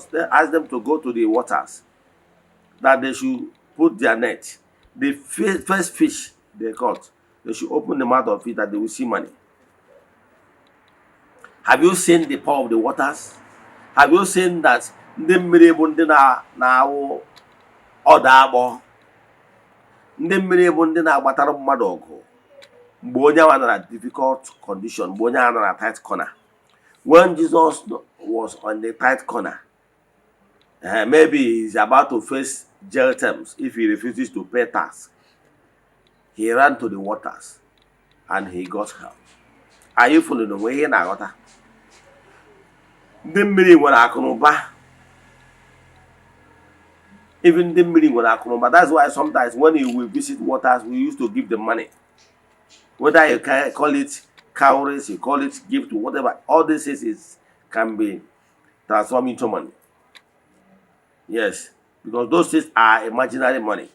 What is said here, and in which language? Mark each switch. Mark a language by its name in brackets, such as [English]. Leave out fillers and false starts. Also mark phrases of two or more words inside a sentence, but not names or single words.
[English] They asked them to go to the waters, that they should put their net. The first fish they caught, they should open the mouth of it, that they will see money. Have you seen the power of the waters? Have you seen that [Igbo] ndị mmiri bụ ndị na-awụ ọda agbọ, ndị mmiri bụ ndị na-agbatara mmadụ ọgụ mgbe onye nwa na [English] difficult condition, [Igbo] mgbe onye nwa na [English] tight corner. When Jesus was on the tight corner, maybe he's about to face jail terms if he refuses to pay tax, he ran to the waters and he got help. Are you following the way here now? [Igbo] The mmiri nwere akụnụba. Even the mmiri nwere akụnụba. [English] That's why sometimes when we visit waters, we used to give them money. Whether you can call it cowries, you call it gift, whatever, all this can be transformed into money. Yes, because those things are imaginary money.